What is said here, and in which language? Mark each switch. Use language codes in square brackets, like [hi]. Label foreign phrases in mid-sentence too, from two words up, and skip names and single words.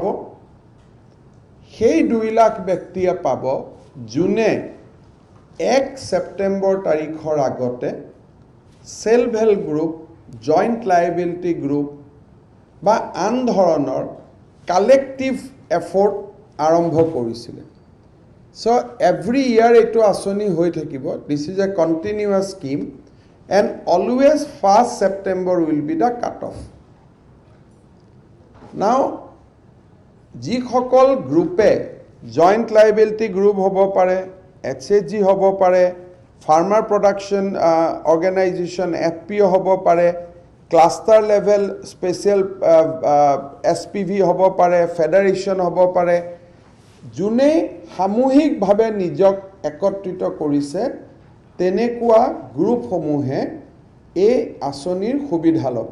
[as] সেই 2 লাখ ব্যক্তিয়ে পাব যোনে 1 সেপ্টেম্বৰ তাৰিখৰ আগতে [en] self help group, joint liability group [as] বা আন ধৰণৰ [en] collective effort [as] আৰম্ভ কৰিছিলে। [en] So every year [as] এইটো আঁচনি হৈ থাকিব। [en] This is a continuous scheme and always 1st September will be the cut-off. [as] Now যিসকল গ্ৰুপে [en] joint liability group [as] হ'ব পাৰে, HSG হ'ব পাৰে, [en] farmer production organisation [as] FPO হ'ব পাৰে, [en] cluster level special [as] SPV হ'ব পাৰে, ফেডাৰেশ্যন হ'ব পাৰে, যোনে সামূহিকভাৱে নিজক একত্ৰিত কৰিছে তেনেকুৱা গ্ৰুপসমূহে এই আঁচনিৰ সুবিধা ল'ব।